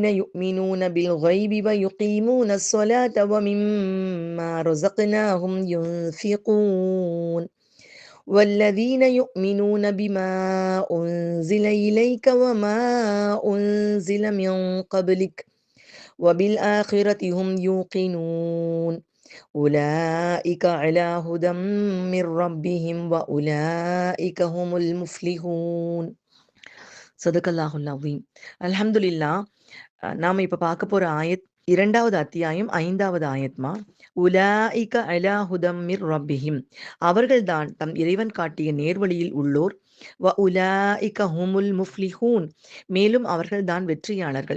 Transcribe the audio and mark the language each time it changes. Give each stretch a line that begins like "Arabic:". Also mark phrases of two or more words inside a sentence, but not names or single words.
Arabic: يؤمنون بالغيب ويقيمون الصلاة ومما رزقناهم ينفقون والذين يؤمنون بما أنزل إليك وما أنزل من قبلك وبالآخرة هم يوقنون أولئك على هدى من ربهم وأولئك هم المفلحون. صدق الله العظيم الحمد لله.
Tamil: நாம இப்ப பார்க்க போற ஆயத் 2வது அத்தியாயம் 5வது ஆயத்மா.
Arabic: أولئك على هدى من ربهم,
Tamil: அவர்கள்தான் தம் இறைவன் காட்டிய நேர்வழியில் உள்ளோர்.
Arabic: وأولئك هم المفلحون,
Tamil: மேலும் அவர்கள்தான் வெற்றியாளர்கள்.